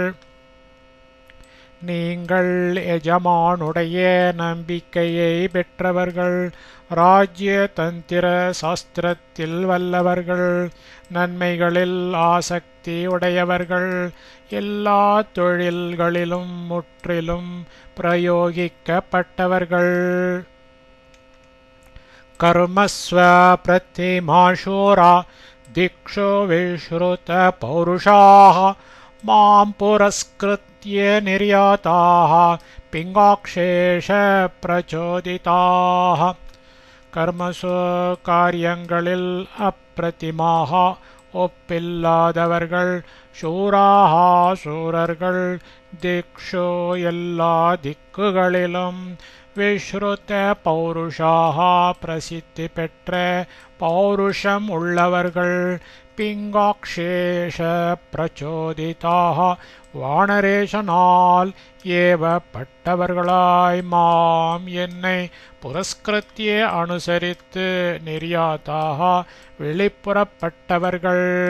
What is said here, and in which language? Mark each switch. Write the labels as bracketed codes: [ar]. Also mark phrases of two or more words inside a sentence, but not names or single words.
[ta] நீங்கள் எஜமானுடைய நம்பிக்கையை பெற்றவர்கள் ராஜ்ய தந்திர சாஸ்திரத்தில் வல்லவர்கள் நன்மைகளில் ஆசக்தி உடையவர்கள் எல்லா தொழில்களிலும் முற்றிலும் பிரயோகிக்கப்பட்டவர்கள் [sa] कर्मस्व प्रतिमाशूरा दिक्षु विश्रुत पौरुषाः मां पुरस्कृत्य निर्याताः पिङ्गाक्षेश प्रचोदिताः कर्मसु [ta] காரியங்களில் அப்பிரதிமாக ஒப்பில்லாதவர்கள் சூராக சூரர்கள் திக்ஷு எல்லா திக்குகளிலும் [sa] विश्रुत पौरुषाः [ta] பிரசித்தி பெற்ற பௌருஷம் உள்ளவர்கள் [sa] पिङ्गाक्षेश प्रचोदिताः [ta] வானரேஷனால் ஏவப்பட்டவர்களாய் மாம் என்னை புரஸ்கிருத்திய அனுசரித்து நிர்யாதாக வெளிப்புறப்பட்டவர்கள்